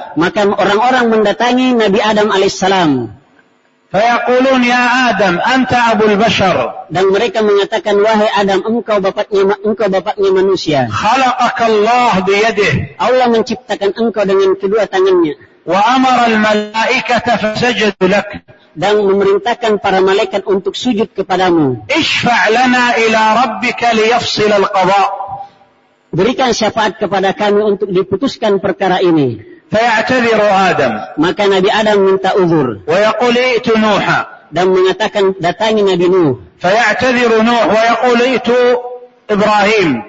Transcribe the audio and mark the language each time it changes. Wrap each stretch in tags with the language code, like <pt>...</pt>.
<id>Maka orang-orang mendatangi Nabi Adam alaihissalam.</id> <ar>فَيَقُولُونَ يَا آدَمْ أَنْتَ أَبُو الْبَشَرِ.</ar> <id>Dan mereka mengatakan wahai Adam engkau bapaknya manusia.</id> <ar>خَلَقَكَ اللَّهُ بِيَدِهِ.</ar> <id>Allah menciptakan engkau dengan kedua tangannya.</id> <ar>وأمر الملائكة فسجدوا لك.</ar> <id>Dan memerintahkan para malaikat untuk sujud kepadamu.</id> <ar>اشفع لنا إلى ربك ليفصل القضاء.</ar> <id>Berikan syafaat kepada kami untuk diputuskan perkara ini.</id> <ar>فيعتذر آدم.</ar> <id>Maka Nabi Adam minta uzur.</id> <ar>ويقول ائت نوحا.</ar> <id>Dan mengatakan datangi Nabi Nuh.</id> <ar>فيعتذر نوح ويقول ائت إبراهيم.</ar>